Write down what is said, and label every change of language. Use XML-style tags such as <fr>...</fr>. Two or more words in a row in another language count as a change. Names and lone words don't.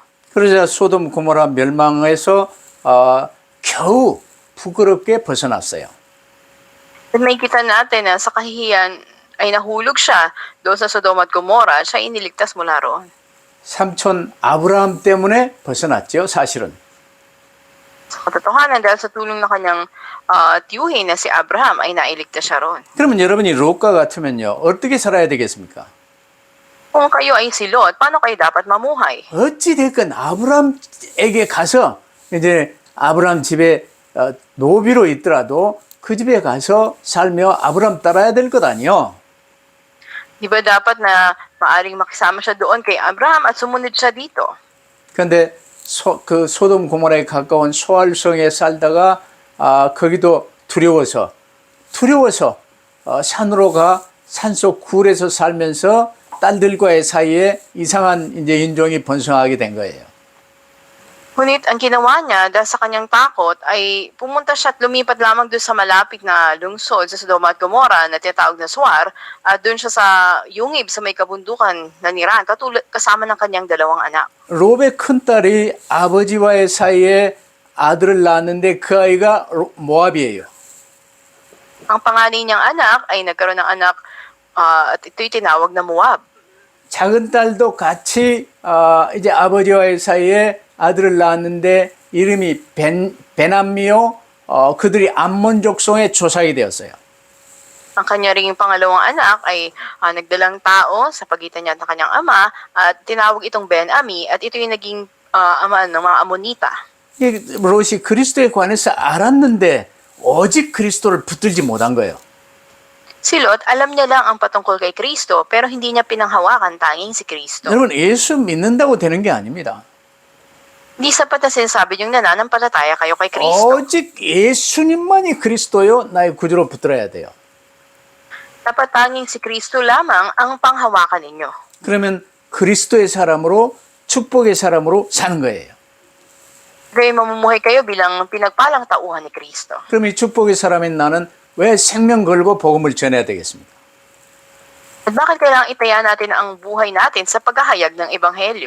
<ko>그러자 소돔 고모라 멸망에서 겨우 부끄럽게 벗어났어요.</ko> <tl>At makikita natin na sa kahihiyan ay nahulog siya doon sa Sodoma at Gomora, siya iniligtas mula roon.</tl> <ko>삼촌 아브라함 때문에 벗어났죠, 사실은.</ko> <tl>Sa katotohanan, dahil sa tulong ng kanyang tiyuhin na si Abraham ay nailigtas siya roon.</tl> <ko>그러면 여러분이 롯과 같으면요, 어떻게 살아야 되겠습니까?</ko> <tl>Kung kayo ay si Lot, paano kayo dapat mamuhay?</tl> <ko>어찌 됐건 아브라함에게 가서 이제 아브라함 집에 노비로 있더라도 그 집에 가서 살며 아브라함 따라야 될 것 아니요?</ko> <tl>Di ba dapat na maaring makisama siya doon kay Abraham at sumunod siya dito?</tl> <ko>그런데 그 소돔 고모라에 가까운 소알성에 살다가 거기도 두려워서 산으로 가 산속 굴에서 살면서 딸들과의 사이에 이상한 이제 인종이 번성하게 된 거예요.</ko> <tl>Ngunit ang ginawa niya dahil sa kanyang takot ay pumunta siya at lumipat lamang doon sa malapit na lungsod sa Sodoma at Gomora na tinatawag na Suar at doon siya sa yungib sa may kabundukan na Niran kasama ng kanyang 2 anak.</tl> <ko>롭의 큰딸이 아버지와의 사이에 아들을 낳았는데 그 아이가 모압이에요.</ko> <tl>Ang panganay niyang anak ay nagkaroon ng anak at ito'y tinawag na Moab.</tl> <ko>작은 딸도 같이 이제 아버지와의 사이에 아들을 낳았는데 이름이 베남미요. 그들이 암몬 족속의 조상이 되었어요.</ko> <tl>Ang kanya ring pangalawang anak ay nagdalang tao sa pagitan niya at ng kanyang ama at tinawag itong Ben-Ami at ito yung naging ama ng mga Amonita.</tl> <ko>롯이 그리스도에 관해서 알았는데 오직 그리스도를 붙들지 못한 거예요.</ko> <tl>Si Lot, alam niya lang ang patungkol kay Kristo pero hindi niya pinanghawakan tanging si Kristo.</tl> <ko>여러분 예수 믿는다고 되는 게 아닙니다.</ko> <tl>Hindi sapat na sinasabi yung nananampalataya kayo kay Kristo.</tl> <ko>오직 예수님만이 그리스도요 나의 구주로 붙들어야 돼요.</ko> <tl>Dapat tanging si Kristo lamang ang panghawakan ninyo.</tl> <ko>그러면 그리스도의 사람으로 축복의 사람으로 사는 거예요.</ko> <tl>Gayon mamumuhay kayo bilang pinagpalang tauhan ni Kristo.</tl> <ko>그럼 이 축복의 사람인 나는 왜 생명 걸고 복음을 전해야 되겠습니까?</ko> <tl>At bakit kailangang itaya natin ang buhay natin sa paghahayag ng Ebanghelyo?</tl>